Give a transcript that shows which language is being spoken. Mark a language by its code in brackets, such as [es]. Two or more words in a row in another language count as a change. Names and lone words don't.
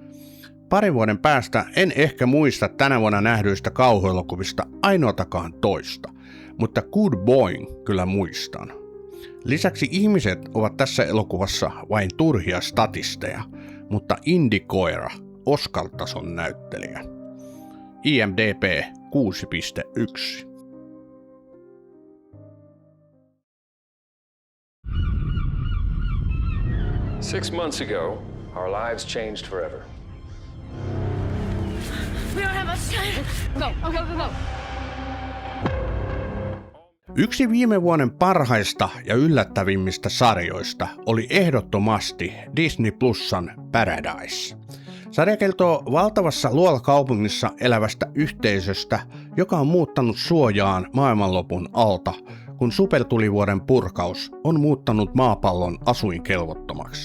[fi] 2 vuoden päästä en ehkä muista tänä vuonna nähdyistä kauhuelokuvista ainoatakaan toista, mutta Good Boyn kyllä muistan. Lisäksi ihmiset ovat tässä elokuvassa vain turhia statisteja, mutta Indy-koira Oscar-tason näyttelijä. IMDb 6.1. [en] Six months ago, our lives changed forever. We don't have much time. Go. [fi] Yksi viime vuoden parhaista ja yllättävimmistä sarjoista oli ehdottomasti Disney Plusan Paradise. Sarja kertoo valtavassa luolakaupungissa elävästä yhteisöstä, joka on muuttanut suojaan maailmanlopun alta, kun supertulivuoren purkaus on muuttanut maapallon asuinkelvottomaksi.